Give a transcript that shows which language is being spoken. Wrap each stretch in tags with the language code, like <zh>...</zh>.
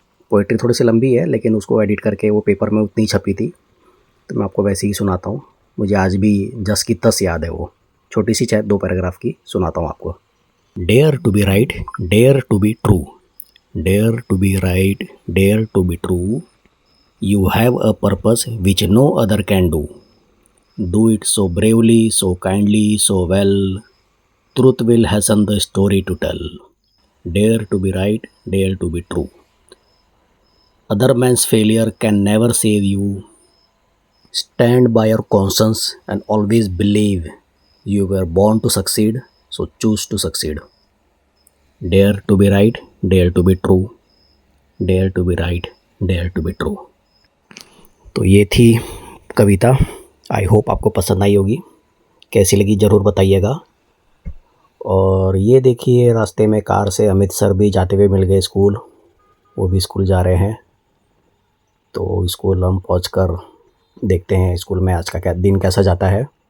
<hi>Poetry थोड़ी सी लंबी है, लेकिन उसको एडिट करके वो पेपर में उतनी छपी थी, तो मैं आपको वैसे ही सुनाता हूँ। मुझे आज भी जस की तस याद है वो, छोटी सी चाहे 2 पैराग्राफ की सुनाता हूँ आपको।</hi> <en>Dare to be right, dare to be true, dare to be right, dare to be true, you have a purpose which no other can do. Do it so bravely, so kindly, so well. Truth will hasten the story to tell. Dare to be right, dare to be true. Other man's failure can never save you. Stand by your conscience and always believe you were born to succeed, so choose to succeed. Dare to be right, dare to be true. Dare to be right, dare to be true.</en> <hi>तो ये थी कविता।</hi> <en>I hope</en> <hi>आपको पसंद आई होगी, कैसी लगी ज़रूर बताइएगा। और ये देखिए रास्ते में कार से अमित सर भी जाते हुए मिल गए स्कूल, वो भी स्कूल जा रहे हैं। तो स्कूल हम पहुँच कर देखते हैं स्कूल में आज का क्या दिन कैसा जाता है।</hi>